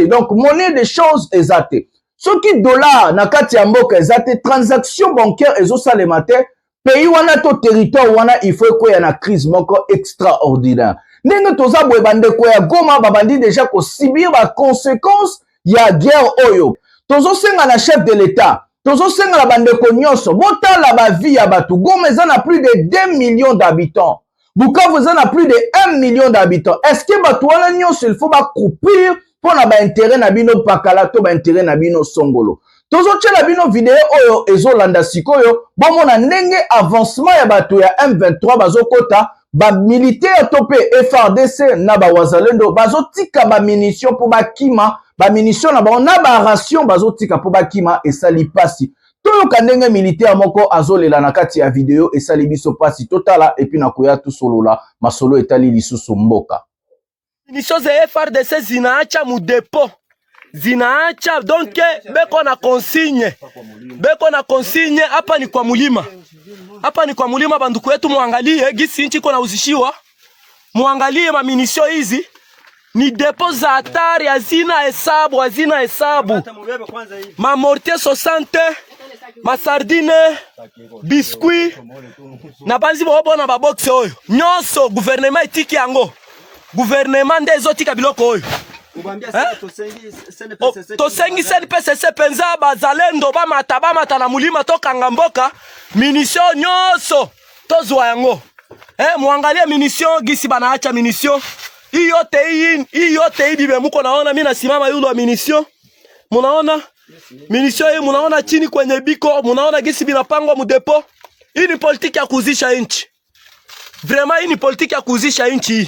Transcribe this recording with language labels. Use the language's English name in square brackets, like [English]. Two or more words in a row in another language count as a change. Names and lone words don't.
[French] Donc monnaie des choses [Lingala] ezate. Soki dollar na kati ya mboka ezate, [French] transaction bancaire [Lingala] ezosalema te, pays wana to territoire wana [French] il faut [Lingala] ko ya na crise moko extraordinaire. Ndenge toza boye bandeko ya Goma babandi déjà ko subir ba conséquences ya guerre oyo. Tozosenga na [French] chef de l'État, [Lingala] tozosenga la bandeko nyonso, botala ba vie ya batu. Goma eza na [French] plus de 2 millions d'habitants. [Lingala] Bukavu eza na [French] plus de 1 million d'habitants. Est-ce que [Lingala] batu wana nyonso [French] il faut [Lingala] ba coupir pour na ba intérêt na bino pakala to ba intérêt na bino songolo? Tozochela bino video oyo ezolanda sikoyo bomona ndenge avancement ya batu ya M23 bazokota ba militaire topé FRDC na ba wazalendo bazotika ba munition pour ba kima ba munition na ba na ba ration bazotika pour ba kima esali pasi. Toyoka ndenge militaire moko azolela na kati ya video esali biso pasi totala [French] et puis [Lingala] na koya tout solola masolo etali lisusu mboka. [Swahili] Munition za FRDC zinaacha mu depot. Zinaacha donc beko na consigne hapa ni kwa mulima. Hapa ni kwa mulima banduku yetu muangalie gisi nchi iko na uzishiwa. muangalie mamunisio hizi ni depo za hatari, hazina hesabu. Mamortier 60, masardine, [Lingala] biscuit, na banzi bona baboxe oyo. Nyonso gouvernement etiki yango. Gouvernement ndezo tika biloko oyo. Tosengi PCC penza bazalendo bamata na mulima tokanga mboka. Munisio nyonso tozwa yango. [Swahili] Muangalie munisio gisi banaacha munisio. Hii yote bibe muko naona mimi nasimama yulo wa munisio. Munaona? Munisio hii munaona chini kwenye biko, munaona gisi binapangwa mu depo. Hii ni politiki ya kuuzisha nchi. Vraiment hii ni politiki ya kuuzisha nchi hii.